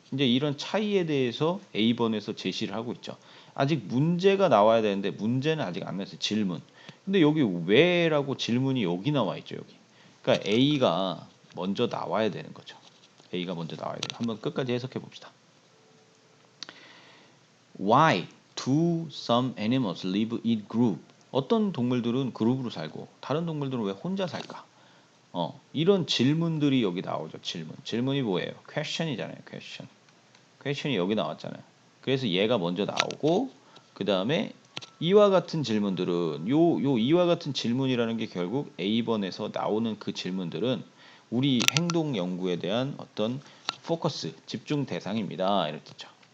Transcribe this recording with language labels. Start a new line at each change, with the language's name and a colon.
Korean: 이제 이런 차이에 대해서 A번에서 제시를 하고 있죠. 아직 문제가 나와야 되는데 문제는 아직 안 나왔어요. 질문. 근데 여기 왜라고 질문이 여기 나와 있죠. 여기. 그러니까 A가 먼저 나와야 되는 거죠. A가 먼저 나와야 돼요. 한번 끝까지 해석해 봅시다.
English: Why do some animals live in group?
Korean: 어떤 동물들은 그룹으로 살고 다른 동물들은 왜 혼자 살까? 이런 질문들이 여기 나오죠. 질문이 뭐예요? question이잖아요. question이 여기 나왔잖아요. 그래서 얘가 먼저 나오고 그 다음에 이와 같은 질문들은 이와 같은 질문이라는 게 결국 A번에서 나오는 그 질문들은 우리 행동 연구에 대한 어떤 포커스, 집중 대상입니다. 이렇게 뜻죠.